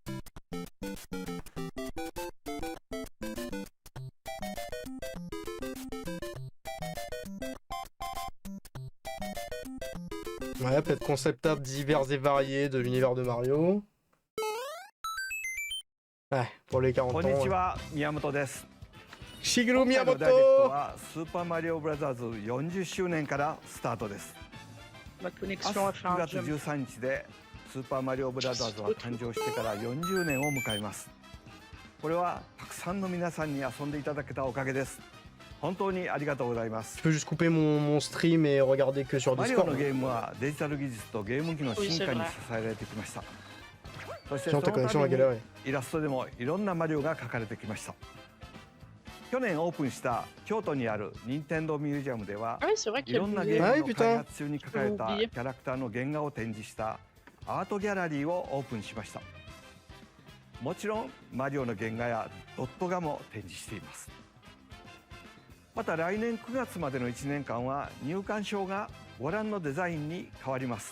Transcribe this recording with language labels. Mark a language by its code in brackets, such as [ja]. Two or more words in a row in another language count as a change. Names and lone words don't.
[fr] Ouais, peut-être [en] concept art [fr] divers et variés de l'univers de Mario. Ouais, pour les 40 ans. [ja] こんにち [fr] Ouais. [ja] は、宮本です。 Shigeru 今回のダイレクト Miyamoto! はスーパーマリオブラザーズ40周年からスタートです。 [fr] Ma [ja] 明日 [fr] connexion a fait [ja] 9 [fr] un [ja] 月 [fr] jump. [ja] 13日でスーパーマリオブラザーズは誕生してから40年を迎えます。これはたくさんの皆さんに遊んでいただけたおかげです。本当にありがとうございます。 [fr] Je peux juste couper mon stream et regarder que sur [ja] マリオ [fr] Discord. [ja] のゲームはデジタル技術とゲーム機の進化に支えられてきました。そしてそ [fr] Sinon [ja] の [fr] ta [ja] た [fr] connexion [ja] め [fr] va [ja] に [fr] galérer. [ja] イラストでもいろんなマリオが描かれてきました。去年オープンした京都にある任天堂ミュージアムでは [fr] Ah oui, c'est vrai [ja] い [fr] qu'il y a [ja] ろんな [fr] le [ja] ゲ [fr] musée. [ja] ーム [fr] Ouais, [ja] の [fr] putain. [ja] 開発中に描かれた [fr] Oublié. [ja] キャラクターの原画を展示したアートギャラリーをオープンしました。もちろんマリオの原画やドット画も展示しています。また来年9月までの1年間は入館証がご覧のデザインに変わります。